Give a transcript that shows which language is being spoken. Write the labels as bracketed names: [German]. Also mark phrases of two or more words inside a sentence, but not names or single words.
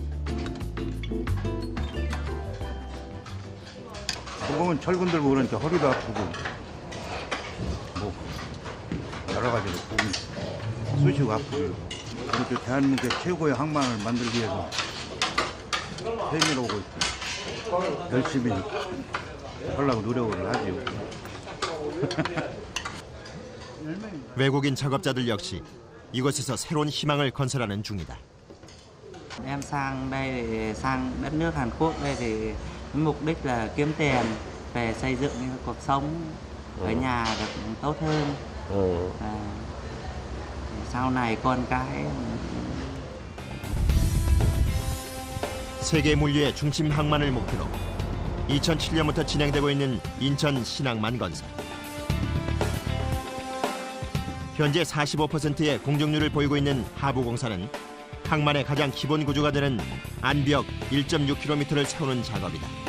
[Korean] 보통은 철근 들고 그러니까 허리도 아프고 뭐 여러 가지로 쑤시고 아프고 이렇게 대한민국의 최고의 항만을 만들기 위해서 세미로 오고 있고 열심히 하려고 노력을 하죠. 외국인 작업자들 역시 이곳에서 새로운 희망을 건설하는 중이다. [Vietnamese] Em sang đây để sang đất nước Hàn Quốc đây thì mục đích là kiếm tiền về xây dựng cuộc sống ở nhà được tốt hơn. Sau này con cái [Korean] 세계 물류의 중심 항만을 목표로 2007년부터 진행되고 있는 인천 신항만 건설. 현재 45%의 공정률을 보이고 있는 하부공사는 항만의 가장 기본 구조가 되는 안벽 1.6km를 세우는 작업이다.